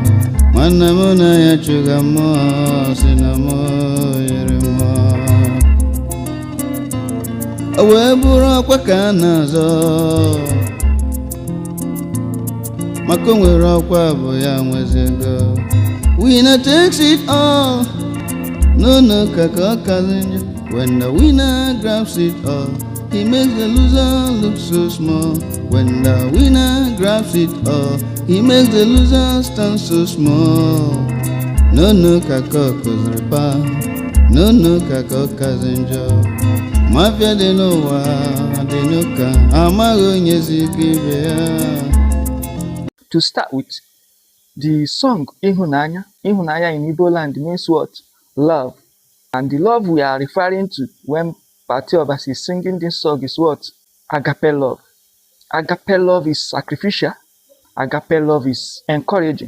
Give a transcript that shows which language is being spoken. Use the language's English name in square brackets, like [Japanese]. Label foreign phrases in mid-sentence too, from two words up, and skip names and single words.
[Igbo] Nwanne m na ya chụga mmụọ si na mmụọ yiri mmụọ. O wee bụrụ ọkwa ka a na-azọ, maka o nwere ọkwa bụ ya nwezego. [English] Winner takes it all. [Igbo] No ka ọ kazi njọ. [English] When the winner grabs it all, he makes the loser look so small. When the winner grabs it all, he makes the loser stand so small. [Igbo] No ka ọ kụziri pa. No ka ọ kazi njọ. Mafia dị n'ụwa dị n'ụka, amaghị onye si ike ibe ya. [English] To start with, the song Ihunanya in Igbo land means what? Love. And the love we are referring to when Patty Obasi is singing this song is what? Agape love. Agape love is sacrificial. Agape love is encouraging.